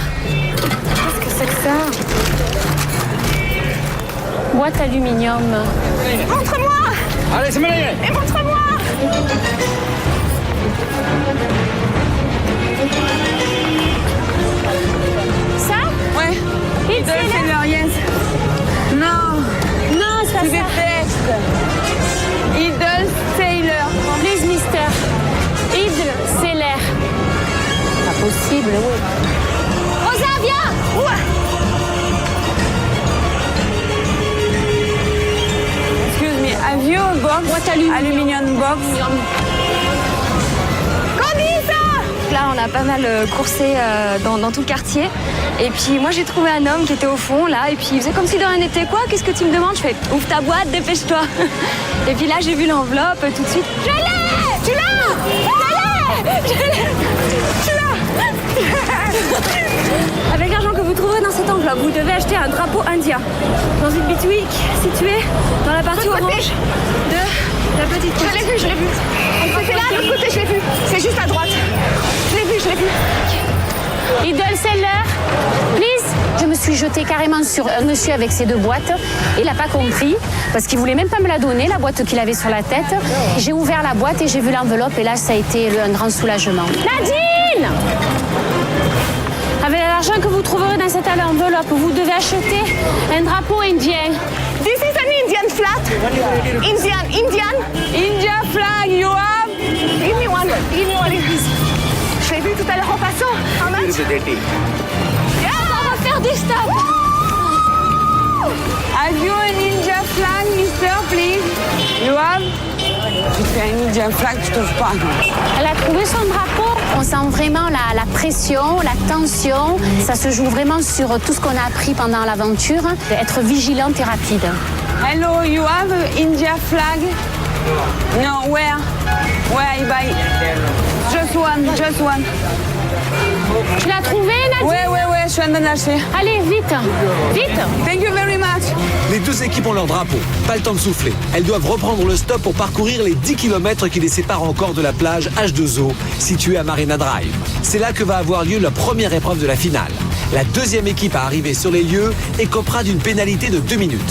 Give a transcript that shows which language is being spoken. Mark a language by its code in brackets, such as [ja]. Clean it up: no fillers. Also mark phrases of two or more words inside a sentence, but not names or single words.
[fr] Qu'est-ce que c'est que ça? Boîte aluminium. Montre-moi. Allez, c'est meilleur. Et montre-moi. Ça? Ouais. [en] Idol Idol Seller. Seller, yes. [fr] Non, Non, c'est pas tu ça. détestes. Idol Seller. [en] Please, mister. Idol Seller. [fr] Pas possible, oui. Rosa, viens. [en] Excuse me, have you a box? [fr] Boîte aluminium. [en] box? [fr] Là, on a pas mal coursé dans tout le quartier. Et puis moi, j'ai trouvé un homme qui était au fond, là. Et puis il faisait comme si de rien n'était. Quoi? Qu'est-ce que tu me demandes? Je fais, ouvre ta boîte, dépêche-toi. Et puis là, j'ai vu l'enveloppe tout de suite. Je l'ai! Tu l'as? Je l'ai! Tu l'as! Avec l'argent que vous trouverez dans cette enveloppe, vous devez acheter un drapeau indien dans une boutique située dans la partie orange de la petite carte. Je l'ai vu. C'était là, de l'autre côté, je l'ai vu. C'est juste à droite. Je l'ai vu. [en] Idol Seller, please. [fr] Je me suis jetée carrément sur un monsieur avec ses 2 boîtes. Il n'a pas compris parce qu'il voulait même pas me la donner, la boîte qu'il avait sur la tête. J'ai ouvert la boîte et j'ai vu l'enveloppe et là, ça a été un grand soulagement. Nadine! Avec l'argent que vous trouverez dans cette enveloppe, vous devez acheter un drapeau indien. [en] This is an Indian flat. Indian. India flag, you have? Give me one. [fr] Je l'ai vu tout à l'heure en passant. [en] How much? [fr] On va faire des stops. [en] Have you an India flag, mister, please? You have? [fr] Tu fais un [en] India flag, [fr] tu trouves pas. Elle a trouvé son drapeau. On sent vraiment la pression, la tension. Ça se joue vraiment sur tout ce qu'on a appris pendant l'aventure. Être vigilante et rapide. [en] Hello, you have an India flag? No, where? Where I buy? Just one. [fr] Tu l'as trouvé, Nadine? Ouais, je suis en train d'acheter. Allez, vite. [en] Thank you very much. [fr] Les 2 équipes ont leur drapeau. Pas le temps de souffler. Elles doivent reprendre le stop pour parcourir les 10 km qui les séparent encore de la plage H2O, située à Marina Drive. C'est là que va avoir lieu la première épreuve de la finale. La 2e équipe à arriver sur les lieux écopera d'une pénalité de 2 minutes.